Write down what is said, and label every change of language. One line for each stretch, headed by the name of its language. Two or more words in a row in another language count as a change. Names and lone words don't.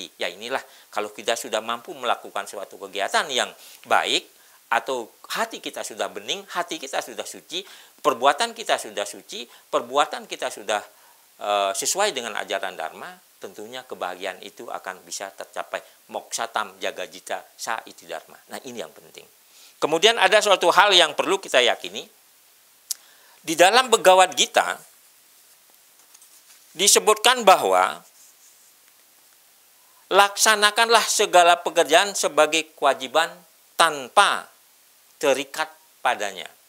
Indonesian: Ya inilah kalau kita sudah mampu melakukan suatu kegiatan yang baik atau hati kita sudah bening, hati kita sudah suci, perbuatan kita sudah suci, perbuatan kita sudah sesuai dengan ajaran Dharma, tentunya kebahagiaan itu akan bisa tercapai.
Sanskrit: Moksatam jagajita sa iti dharma.
Indonesian: Nah ini yang penting. Kemudian ada suatu hal yang perlu kita yakini. Di dalam Bhagavad Gita disebutkan bahwa laksanakanlah segala pekerjaan sebagai kewajiban tanpa terikat padanya.